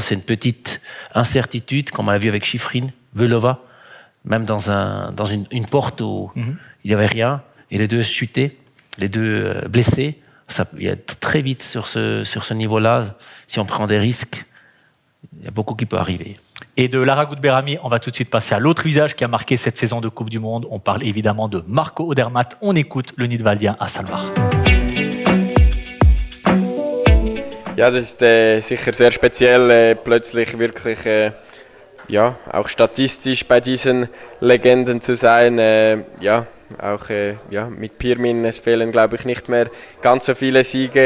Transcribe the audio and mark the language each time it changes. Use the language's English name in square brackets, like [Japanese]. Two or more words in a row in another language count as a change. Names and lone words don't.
[French] C'est une petite incertitude, comme on l'a vu avec Shiffrin, Velova, même dans une porte où il n'y avait rien, et les deux chutaient, les deux blessés. Il y a très vite sur ce niveau-là, si on prend des risques, il y a beaucoup qui peut arriver. Et de Lara Gouts-Berami, on va tout de suite passer à l'autre visage qui a marqué cette saison de Coupe du Monde. On parle évidemment de Marco Odermatt. On écoute le Nidwaldien à Salvar. [German] Ja, das ist sicher sehr speziell, plötzlich wirklich auch statistisch bei diesen Legenden zu sein. Auch mit Pirmin, es fehlen, glaube ich, nicht mehr ganz so viele Siege.